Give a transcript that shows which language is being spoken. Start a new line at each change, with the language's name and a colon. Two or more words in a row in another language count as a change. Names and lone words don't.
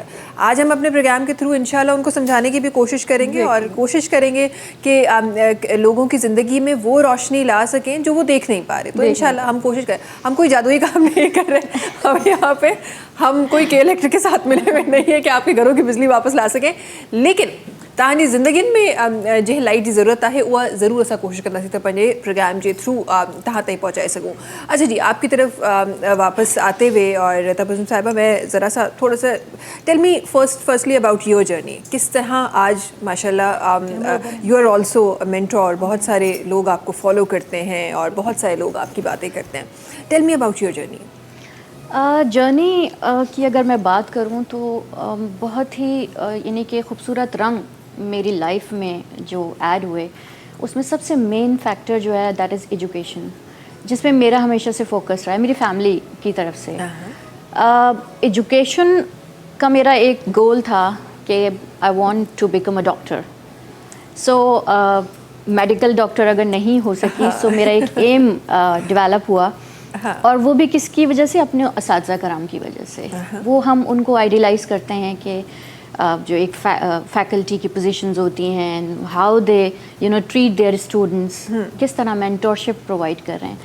Urdu: آج ہم اپنے پروگرام کے تھرو ان شاء اللہ ان کو سمجھانے کی بھی کوشش کریں گے اور کوشش کریں گے کہ لوگوں کی زندگی میں وہ روشنی لا سکیں جو وہ دیکھ نہیں پا رہے. تو ان شاء اللہ ہم کوشش کریں۔ ہم کوئی جادوئی کام نہیں کر رہے۔ ہم یہاں پہ ہم کوئی کے الیکٹرک کے ساتھ ملے ہوئے نہیں ہے کہ آپ کے گھروں کی بجلی واپس لا سکیں.
Sindhi: लेकिन तव्हांजी ज़िंदगी में जंहिं लाइट जी ज़रूरत है उहा ज़रूर असां कोशिश कंदासीं त पंहिंजे प्रोग्राम के थ्रू तव्हां ताईं पहुँचाए सघूं.
Urdu: اچھا جی، آپ کی طرف واپس آتے ہوئے اور تبسم صاحبہ، میں ذرا سا تھوڑا سا
English: tell me firstly about your journey.
Urdu: کس طرح آج ماشاءاللہ
English: you are also mentor,
Urdu: بہت سارے لوگ آپ کو فالو کرتے ہیں اور بہت سارے لوگ آپ کی باتیں کرتے ہیں.
English: Tell me about your journey.
Urdu: جرنی کی اگر میں بات کروں تو بہت ہی یعنی کہ خوبصورت رنگ میری لائف میں جو ایڈ ہوئے، اس میں سب سے
English: main factor
Urdu: جو ہے
English: that is education,
Urdu: جس میں میرا ہمیشہ سے فوکس رہا ہے میری فیملی کی طرف سے. ایجوکیشن کا میرا ایک گول تھا کہ
English: I want to become a doctor. so medical doctor
Urdu: اگر نہیں ہو سکی سو میرا ایک
English: aim develop
Urdu: ہوا. اور وہ بھی کس کی وجہ سے? اپنے اساتذہ کرام کی وجہ سے۔ وہ ہم ان کو آئیڈیلائز کرتے ہیں کہ جو ایک فیکلٹی کی پوزیشنز ہوتی ہیں,
English: how they treat their students,
Urdu: کس طرح
English: mentorship provide
Urdu: کر رہے ہیں.